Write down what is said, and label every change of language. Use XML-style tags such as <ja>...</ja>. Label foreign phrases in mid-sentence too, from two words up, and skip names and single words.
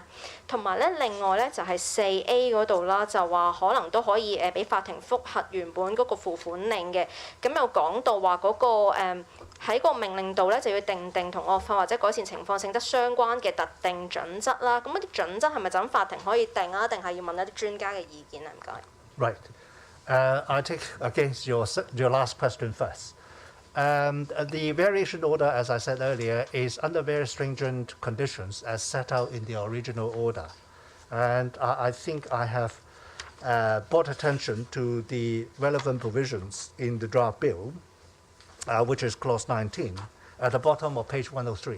<yue>同埋咧另外咧就係4A 嗰度啦，就話可能都可以俾法庭覆核原本嗰個付款令嘅，咁有講到話嗰個喺個命令度咧就要定同惡化或者改善情況性質相關嘅特定準則啦。咁嗰啲準則係咪就咁法庭可以定啊？定係要問一啲專家嘅意見啊？唔該。</yue> <en>Right. I take against your last question first. The variation order, as I said earlier, is under very stringent conditions as set out in the original order. And I think I have brought attention to the relevant provisions in the draft bill, which is clause 19, at the bottom of page 103.</en>